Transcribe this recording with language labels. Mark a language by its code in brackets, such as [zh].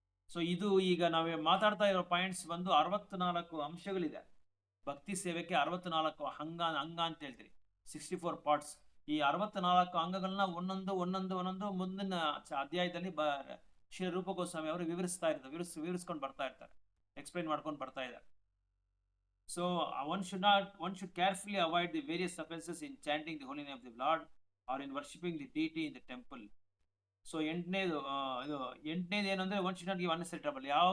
[kn] So ಇದು ಈಗ ನಾವು ಮಾತಾಡ್ತಾ ಇರೋ ಪಾಯಿಂಟ್ಸ್ ಬಂದು 64 ಅಂಶಗಳಿದೆ. ಭಕ್ತಿ ಸೇವೆಗೆ 64 ಅಂಗ ಅಂತ ಹೇಳ್ತೀರಿ, 64 ಪಾರ್ಟ್ಸ್. ಈ 64 ಅಂಗಗಳನ್ನ ಒಂದೊಂದು ಮುಂದಿನ ಅಧ್ಯಾಯದಲ್ಲಿ ಶ್ರೀ ರೂಪ ಗೋಸ್ವಾಮಿ ಅವರು ವಿವರಿಸ್ಕೊಂಡು ಬರ್ತಾ ಇರ್ತಾರೆ, ಎಕ್ಸ್ಪ್ಲೈನ್ ಮಾಡ್ಕೊಂಡು ಬರ್ತಾ ಇದ್ದಾರೆ. [en] So one should carefully avoid the various offenses in chanting the holy name of the Lord or in worshipping the deity in the temple. So [kn] 8ನೇದು ಏನಂದ್ರೆ [en] One should not give unnecessary trouble.